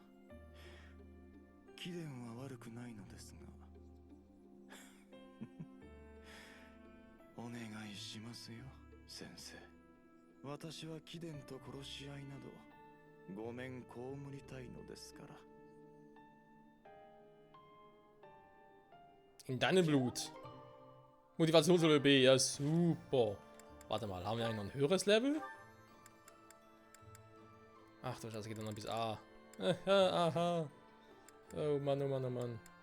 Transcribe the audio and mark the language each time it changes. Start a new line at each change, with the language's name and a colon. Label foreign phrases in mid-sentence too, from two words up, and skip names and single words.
Japanese: 貴殿は悪くないのですがお願いしますよ、先生。私は貴殿と殺し合いなどごめん被りたいのですから。
German: In deinem Blut. Motivationslevel B, ja super. Warte mal, haben wir eigentlich noch ein höheres Level? Ach du Scheiße, geht dann noch bis A. Aha. Oh Mann, oh Mann, oh Mann.